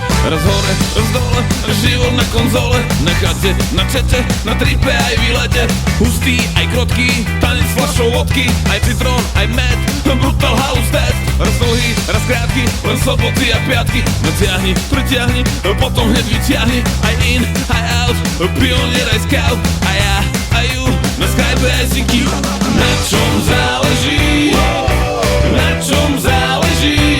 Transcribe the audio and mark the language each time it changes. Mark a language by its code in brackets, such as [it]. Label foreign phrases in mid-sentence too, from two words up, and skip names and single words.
[sk] raz hore, raz dole, život na konzole, na chate, na čete, na tripe aj výlete. Hustý, aj krotký, tanec fľašou vodky, aj citrón, aj med, [en] brutal house dead. [sk] Raz dlhý, raz krátky, len soboty a piatky. Natiahni, pritiahni, potom hneď vyťahni. Aj in, aj out, pionier aj scout. A ja, aj ju, na Skype aj synky. Na čom záleží? Na čom záleží?